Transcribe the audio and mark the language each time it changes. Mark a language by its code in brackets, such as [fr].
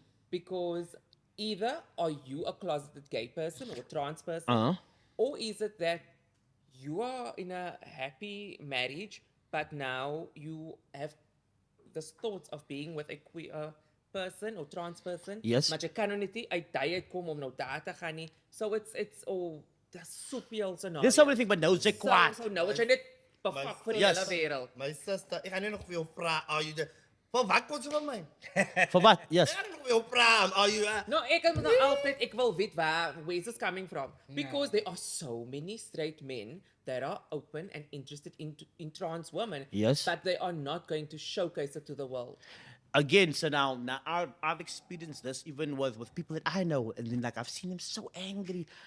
[en] Because either are you a closeted gay person or a trans person, or is it that you are in a happy marriage, but now you have this thoughts of being with a queer person or trans person. Yes. [af] Maar jy kan nou net nie uit daai kom om nou daar te gaan nie. [en] So it's there's [af] soveel scenario's. [en] There's so many things, but [af] nou is jy kwaad. So nou is jy net befak vir die hele wêreld. [en] My sister, [af] ek gaan nie nog vir jou vra, [en] are you there? [af] Vir wat kom jy van my? [en] For what? Yes. [af] Ek gaan nog vir jou vra, [en] are you No, [af] ek moet nou altyd, ek wil weet [en] where is this coming from? Because there are so many straight men that are open and interested in trans women. Yes. But they are not going to showcase it to the world. Again, so now I've experienced this even with people that I know, and then like I've seen them so angry.